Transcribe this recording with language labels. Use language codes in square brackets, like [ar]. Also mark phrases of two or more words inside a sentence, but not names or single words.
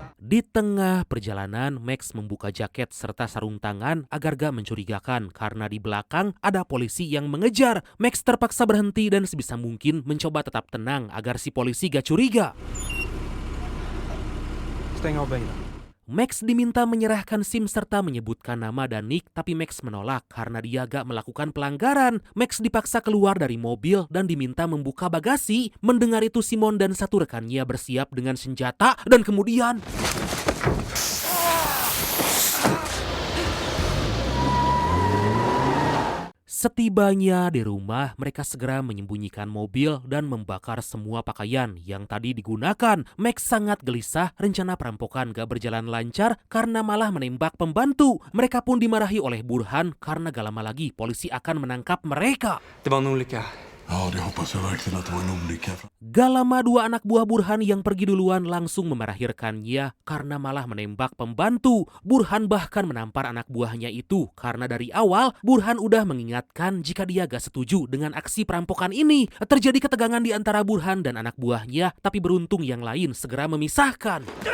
[id] Di tengah perjalanan, Max membuka jaket serta sarung tangan agar gak mencurigakan karena di belakang ada polisi yang mengejar. Max terpaksa berhenti dan sebisa mungkin mencoba tetap tenang agar si polisi gak curiga. [sv] Stäng av bilen. [id] Max diminta menyerahkan SIM serta menyebutkan nama dan nick, tapi Max menolak karena dia gak melakukan pelanggaran. Max dipaksa keluar dari mobil dan diminta membuka bagasi. Mendengar itu Simon dan satu rekannya bersiap dengan senjata dan kemudian... Setibanya di rumah, mereka segera menyembunyikan mobil dan membakar semua pakaian yang tadi digunakan. Max sangat gelisah, rencana perampokan gak berjalan lancar karena malah menembak pembantu. Mereka pun dimarahi oleh Burhan karena gak lama lagi polisi akan menangkap mereka. [sv] Det var en olycka. Ja, det hoppas jag verkligen att det var en olycka. [id] Gak lama dua anak buah Burhan yang pergi duluan langsung memarahirkannya karena malah menembak pembantu. Burhan bahkan menampar anak buahnya itu karena dari awal Burhan udah mengingatkan jika dia gak setuju dengan aksi perampokan ini. Terjadi ketegangan di antara Burhan dan anak buahnya, tapi beruntung yang lain segera memisahkan.